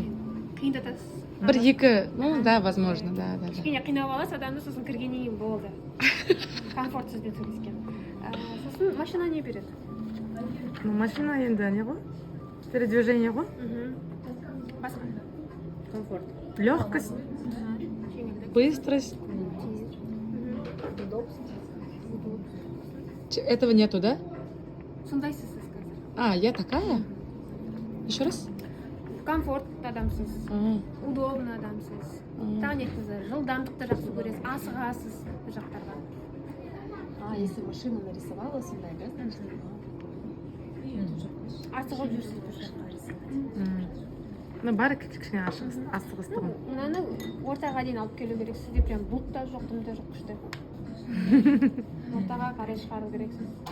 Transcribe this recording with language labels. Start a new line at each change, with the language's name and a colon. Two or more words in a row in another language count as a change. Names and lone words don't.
Kazakh: Қиындатасыз.
Russian: Бір-екі, ну, да, возможно, да.
Kazakh: Кішкене қинап аласыз, адамды сосын кіргеннен кейін болды. Комфорт сөзбен сөйлескен. Сосын машина не береді? Ну, машина енді не ғой? Передвижение ғой? Басқа. Комфорт.
Russian: Легкость, быстрость. Этого нету, да?
Kazakh: Сондайсыз сіз қазір.
Russian: Я такая? Еще раз?
Kazakh: Комфортты адамсыз. Удобный адамсыз. Тағы не айтыңыздар? Жылдамдықты жақсы көресіз. Асығасыз бұл жақтарға.
Russian: Если машину нарисовала, сондай, да, значит?
Kazakh: Асығып жүрсіз бұл жаққа. Ну, бәрі кішкене асығыстығым. Мынаны ортаға дейін алып келу керек. Сізде прям бұлт та жоқ, дым да жоқ, күшті. Ортаға қарай шығару керексіз. Көрсету керексіз.